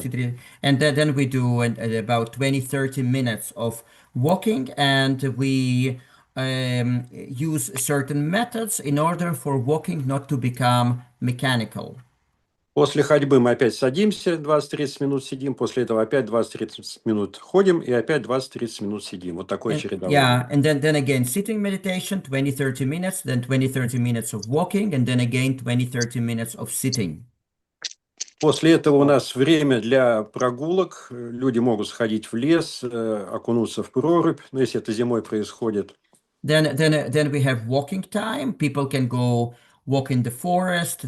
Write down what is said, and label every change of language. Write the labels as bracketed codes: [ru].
[en] 20-30, and then we do about 20-30 minutes of walking, and we use certain methods in order for walking not to become mechanical. [ru] После ходьбы мы опять садимся, 20-30 минут сидим, после этого опять 20-30 минут ходим и опять 20-30 минут сидим. Вот такое чередование. [en] Yeah, and then again sitting meditation, 20-30 minutes, then 20-30 minutes of walking, and then again 20-30 minutes of sitting. [ru] После этого у нас время для прогулок. Люди могут сходить в лес, окунуться в прорубь, ну, если это зимой происходит. [en] Then we have walking time. People can go walk in the forest.